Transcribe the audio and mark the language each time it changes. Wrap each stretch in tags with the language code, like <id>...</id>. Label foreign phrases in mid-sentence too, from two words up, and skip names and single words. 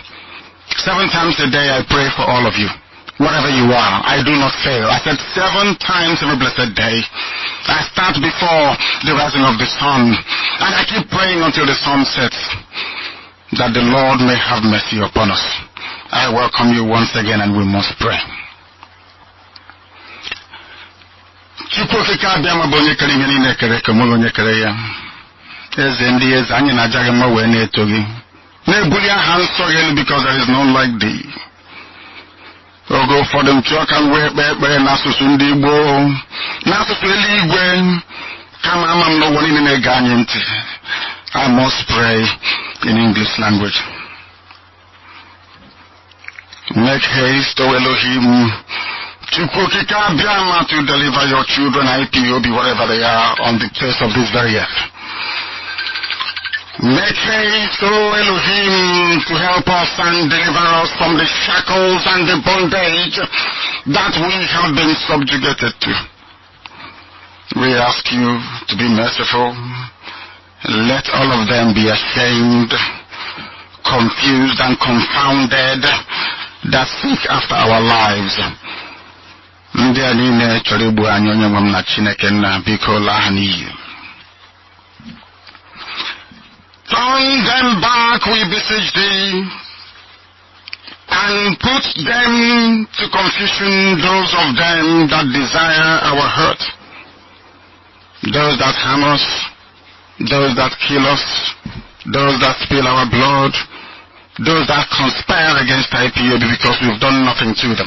<en>7 times a day I pray for all of you, wherever you are. I do not fail. I said 7 times every blessed day. I start before the rising of the sun, and I keep praying until the sun sets, that the Lord may have mercy upon us. I welcome you once again, and we must pray.</en> <ig>Chukwukika Biama bonye kere ihe niile kere ka mụ onye kere ya. Eze ndị eze, anyị na-ajaghị mma wee na-eto gị, na-ebuli aha nsọ gị elu,</ig> <en>because there is none like thee.</en> <ig>Oge ụfọdụ m chọọ ka m wee kpee ekpere n'asụsụ ndị Igbo, n'asụsụ eluigwe, kama ama m n'ụwa niile na-ege anyị ntị.</ig> <en>I must pray in English language. Make haste, O Elohim, Chukwukika Biama, to deliver your children, IPOB, wherever they are on the face of this very earth. Make haste, O Elohim, to help us and deliver us from the shackles and the bondage that we have been subjugated to. We ask you to be merciful. Let all of them be ashamed, confused and confounded that seek after our lives.</en> <ig>Ndị a niile chọrọ igbu anyị onye nwe m na Chineke nna biko laa ha n'iyi.</ig> <en>Turn them back, we beseech thee, and put them to confusion, those of them that desire our hurt, those that harm us, those that kill us, those that spill our blood, those that conspire against IPOB because we've done nothing to them.</en>